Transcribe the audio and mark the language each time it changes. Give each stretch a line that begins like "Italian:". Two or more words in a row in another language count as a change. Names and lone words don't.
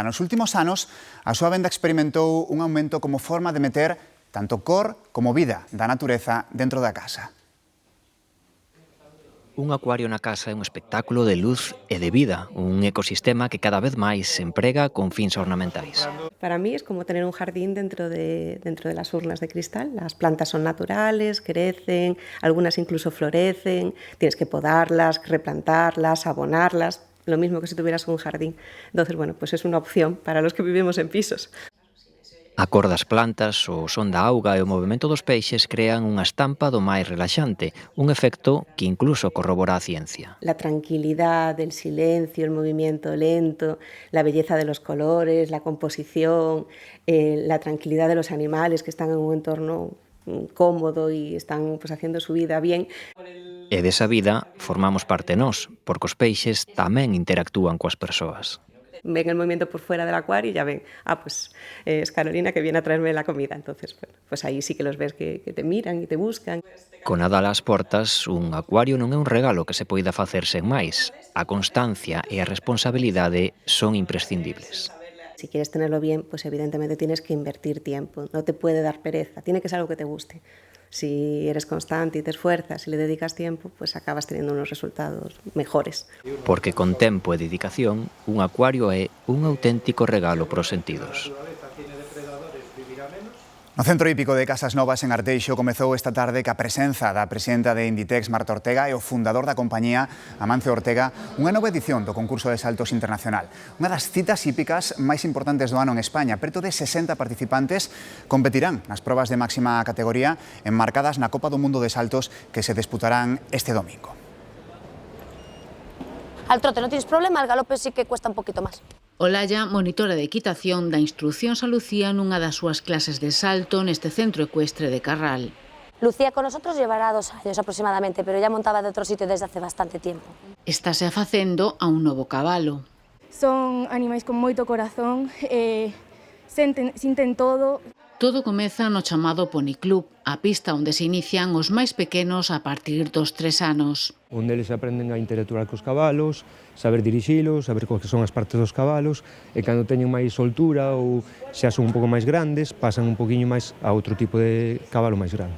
Galician: Nos últimos anos, a súa venda experimentou un aumento como forma de meter tanto cor como vida da natureza dentro da casa. Un acuario na casa é un espectáculo de luz e de vida, un ecosistema que cada vez máis se emprega con fins ornamentais.
Spanish: Para mí es como tener un jardín dentro de las urnas de cristal. Las plantas son naturales, crecen, algunas incluso florecen, tienes que podarlas, replantarlas, abonarlas, lo mismo que si tuvieras un jardín. Entonces, bueno, pues es una opción para los que vivimos en pisos.
Galician: A cor das plantas, o son da auga e o movimento dos peixes crean unha estampa do máis relaxante, un efecto que incluso corrobora a ciencia.
Spanish: La tranquilidad, el silencio, el movimiento lento, la belleza de los colores, la composición, la tranquilidad de los animales que están en un entorno cómodo y están pues, haciendo su vida bien.
Galician: E desa vida formamos parte nós, porque os peixes tamén interactúan coas persoas.
Spanish: Ven el movimiento por fuera del acuario y ya ven, pues es Carolina que viene a traerme la comida. Entonces, bueno, pues ahí sí que los ves que te miran y te buscan.
Galician: Con Nadal ás portas, un acuario non é un regalo que se poida facer sen máis. A constancia e a responsabilidade son imprescindibles.
Spanish: Si quieres tenerlo bien, pues evidentemente tienes que invertir tiempo. No te puede dar pereza, tiene que ser algo que te guste. Si eres constante y te esfuerzas y le dedicas tiempo, pues acabas teniendo unos resultados mejores.
Galician: Porque con tempo e dedicación, un acuario é un auténtico regalo pros sentidos. No Centro Hípico de Casas Novas en Arteixo comezou esta tarde ca presenza da presidenta de Inditex, Marta Ortega, e o fundador da compañía, Amancio Ortega, unha nova edición do concurso de saltos internacional. Unha das citas hípicas máis importantes do ano en España. Preto de 60 participantes competirán nas probas de máxima categoría enmarcadas na Copa do Mundo de Saltos que se disputarán este domingo.
Spanish: Al trote non tienes problema, al galope sí que cuesta un poquito máis.
Galician: Olalla, monitora de equitación, da instruccións a Lucía nunha das súas clases de salto neste centro ecuestre de Carral.
Spanish: Lucía con nosotros llevará 2 años aproximadamente, pero ya montaba de otro sitio desde hace bastante tiempo.
Galician: Estáse afacendo a un novo cabalo. Son animais con moito corazón, sinten todo. Todo comeza no chamado Pony Club, a pista onde se inician os máis pequenos a partir dos 3 anos. Onde eles aprenden a interactuar cos cabalos, saber dirixilos, saber que son as partes dos cabalos, e cando teñen máis soltura ou xa son un pouco máis grandes, pasan un poquinho máis a outro tipo de cabalo máis grande.